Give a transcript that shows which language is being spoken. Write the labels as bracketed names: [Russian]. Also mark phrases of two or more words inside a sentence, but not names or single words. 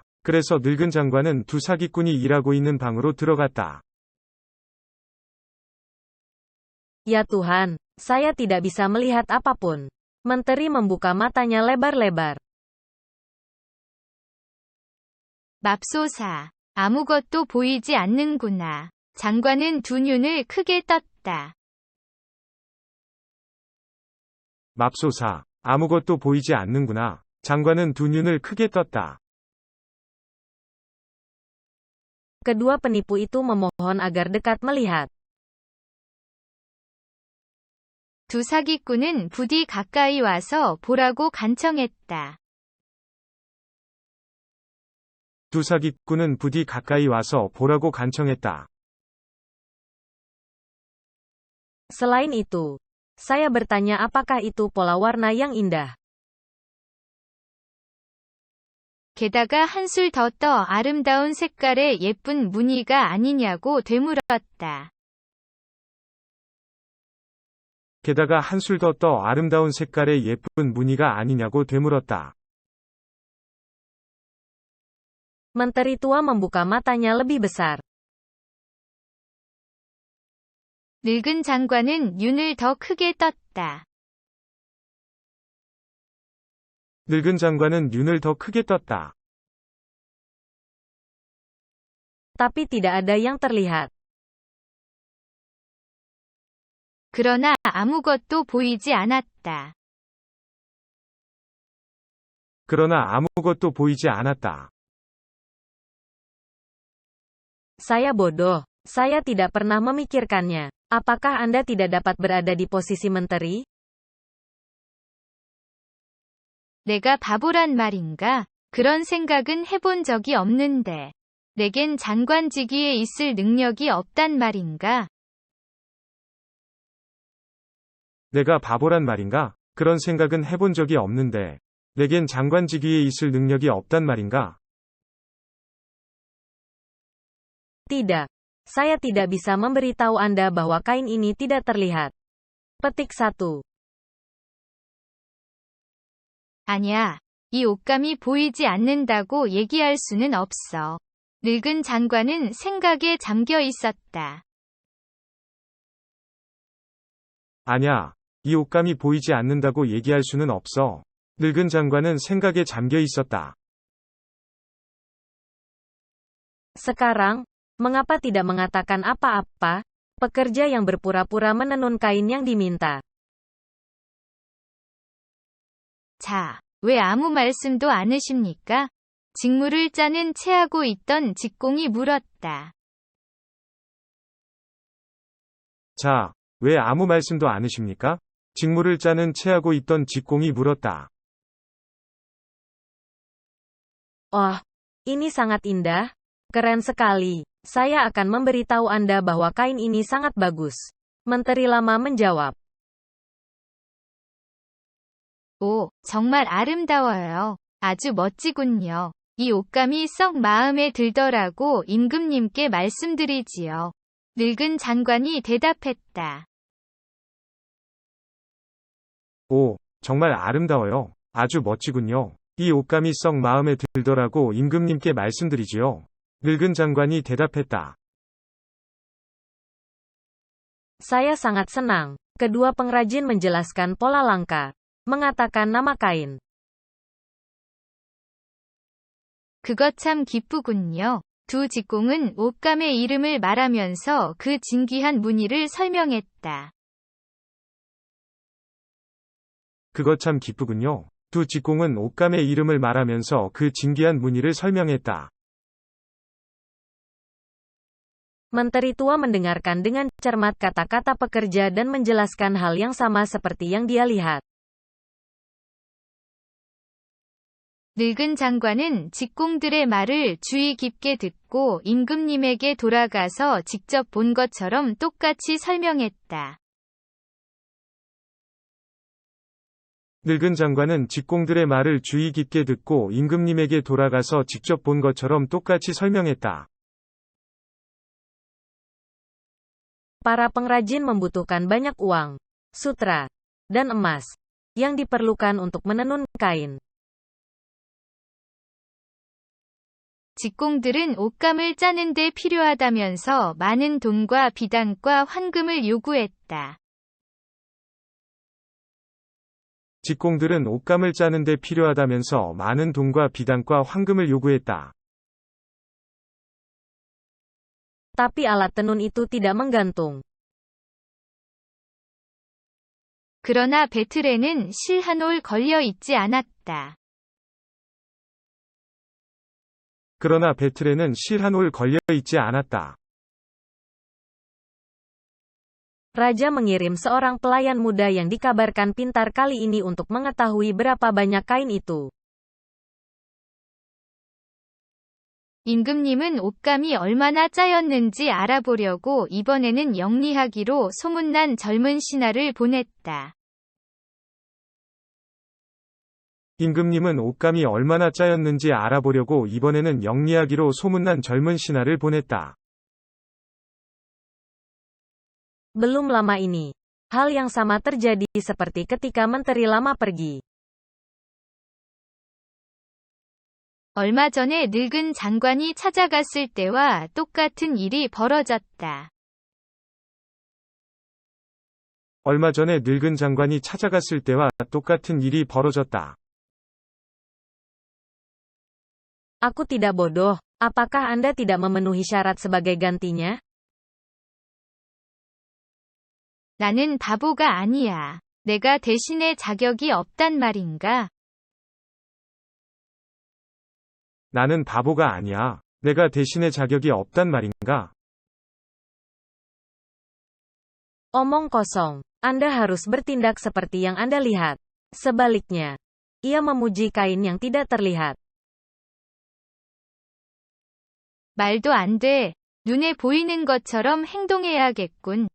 [Korean] 그래서 늙은 장관은 두 사기꾼이 일하고 있는 방으로 들어갔다. [Indonesian] Ya Tuhan, saya tidak bisa melihat apapun. Menteri membuka matanya lebar-lebar. [Korean] 맙소사. 아무것도 보이지 않는구나. 장관은 두 눈을 크게 떴다. 맙소사. 아무것도 보이지 않는구나. 장관은 두 눈을 크게 떴다. [Indonesian] Kedua penipu itu memohon agar dekat melihat. [Korean] 두 사기꾼은 부디 가까이 와서 보라고 간청했다. 두 사기꾼은 부디 가까이 와서 보라고 간청했다. [Indonesian] Selain itu, saya bertanya apakah itu pola warna yang indah. [Korean] 게다가 한술 더 떠 아름다운 색깔의 예쁜 무늬가 아니냐고 되물었다. 게다가 한술 더 떠 아름다운 색깔의 예쁜 무늬가 아니냐고 되물었다. [Indonesian] Menteri tua membuka matanya lebih besar. [Korean] 늙은 장관은 눈을 더 크게 떴다. 늙은 장관은 눈을 더 크게 떴다. [Indonesian] Tapi tidak ada yang terlihat. [Korean] 그러나 아무것도 보이지 않았다. 그러나 아무것도 보이지 않았다. [Indonesian] Saya bodoh. Saya tidak pernah memikirkannya. Apakah Anda tidak dapat berada di posisi menteri? [Korean] 내가 바보란 말인가? 그런 생각은 해본 적이 없는데. 내겐 장관직위에 있을 능력이 없단 말인가? 내가 바보란 말인가? 그런 생각은 해본 적이 없는데. 내겐 장관직위에 있을 능력이 없단 말인가? [Indonesian] Tidak. Saya tidak bisa memberitahu Anda bahwa kain ini tidak terlihat. Petik 1. [Korean] 아니야. 이 옷감이 보이지 않는다고 얘기할 수는 없어. 늙은 장관은 생각에 잠겨 있었다. 아냐. 이 옷감이 보이지 않는다고 얘기할 수는 없어. 늙은 장관은 생각에 잠겨 있었다. [Indonesian] Sekarang, mengapa tidak mengatakan apa-apa? Pekerja yang berpura-pura menenun kain yang diminta. [Korean] 자, 왜 아무 말씀도 않으십니까? 직무를 짜는 체하고 있던 직공이 물었다. 자, 왜 아무 말씀도 않으십니까? 직무를 짜는 체하고 있던 직공이 물었다. [Indonesian] Oh, ini sangat indah. Keren sekali. Saya akan memberitahu Anda bahwa kain ini sangat bagus. Menteri lama menjawab. [Korean] 오, 정말 아름다워요. 아주 멋지군요. 이 옷감이 썩 마음에 들더라고 임금님께 말씀드리지요. 늙은 장관이 대답했다. 오, 정말 아름다워요. 아주 멋지군요. 이 옷감이 썩 마음에 들더라고 임금님께 말씀드리지요. 늙은 장관이 대답했다. [Indonesian] Saya sangat senang. Kedua pengrajin menjelaskan pola langka. Mengatakan nama kain. [Korean] 그것 참 기쁘군요. 두 직공은 옷감의 이름을 말하면서 그 진귀한 무늬를 설명했다. 그것 참 기쁘군요. 두 직공은 옷감의 이름을 말하면서 그 진귀한 무늬를 설명했다. [Indonesian] Menteri tua mendengarkan dengan cermat kata-kata pekerja dan menjelaskan hal yang sama seperti yang dia lihat. [Korean] 늙은 장관은 직공들의 말을 주의 깊게 듣고 임금님에게 돌아가서 직접 본 것처럼 똑같이 설명했다. 늙은 장관은 직공들의 말을 주의 깊게 듣고 임금님에게 돌아가서 직접 본 것처럼 똑같이 설명했다. [Indonesian] Para pengrajin membutuhkan banyak uang, sutra, dan emas yang diperlukan untuk menenun kain. [Korean] 직공들은 옷감을 짜는 데 필요하다면서 많은 돈과 비단과 황금을 요구했다. 직공들은 옷감을 짜는 데 필요하다면서 많은 돈과 비단과 황금을 요구했다. [Indonesian] Tapi alat tenun itu tidak menggantung. [Korean] 그러나 배틀에는 실 한 올 걸려 있지 않았다. 그러나 배틀에는 실 한 올 걸려 있지 않았다. [Indonesian] Raja mengirim seorang pelayan muda yang dikabarkan pintar kali ini untuk mengetahui berapa banyak kain itu. [Korean] 임금님은 옷감이 얼마나 짜였는지 알아보려고 이번에는 영리하기로 소문난 젊은 신하를 보냈다. 임금님은 옷감이 얼마나 짜였는지 알아보려고 이번에는 영리하기로 소문난 젊은 신하를 보냈다. [Indonesian] Belum lama ini, hal yang sama terjadi seperti ketika Menteri Lama pergi. [Korean] 얼마 전에 늙은 장관이 찾아갔을 때와 똑같은 일이 벌어졌다. 얼마 전에 늙은 장관이 찾아갔을 때와 똑같은 일이 벌어졌다. [Indonesian] Aku tidak bodoh, apakah Anda tidak memenuhi syarat sebagai gantinya? [Korean] 나는 바보가 아니야. 내가 대신할 자격이 없단 말인가? 나는 바보가 아니야. 내가 대신할 자격이 없단 말인가? [Indonesian] Omong kosong. Anda harus bertindak seperti yang Anda lihat. Sebaliknya, ia memuji kain yang tidak terlihat. [Korean] 말도 안 돼. 눈에 보이는 것처럼 행동해야겠군.